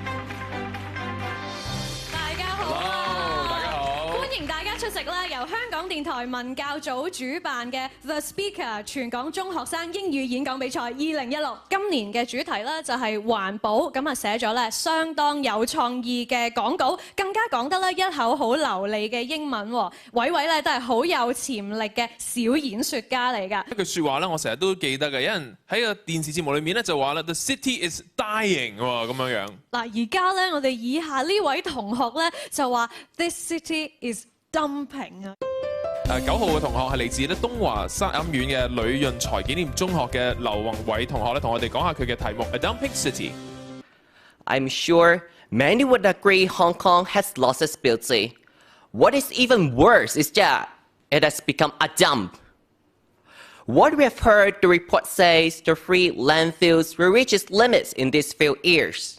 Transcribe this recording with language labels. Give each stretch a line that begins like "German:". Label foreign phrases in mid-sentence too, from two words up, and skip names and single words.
Cantonese: 歡迎大家出席啦！由香港電電台文教組主辦嘅 The Speaker 全港中學生英語演講比賽2016，今年嘅主題咧就係環保，咁啊寫咗咧相當有創意嘅講稿，更加講得咧一口好流利嘅英文喎。偉偉咧都係好有潛力嘅小演說家嚟㗎。一句説話咧，我成日都記得嘅，有人喺個電視節目裏面咧就話啦 ，
English: The city is dying
Cantonese: 喎咁樣樣。嗱，而家咧我哋以下呢位同學咧就話
English: This city is dumping
Cantonese: 啊。 9號嘅同學係嚟自咧東華三院嘅呂潤財紀念中學嘅劉宏偉同學咧，同我哋講下佢嘅題目 A Dumping City。
English: I'm sure many would agree Hong Kong has lost its beauty. What is even worse is that it has become a dump. What we have heard, the report says the free landfills will reach its limits in these few years.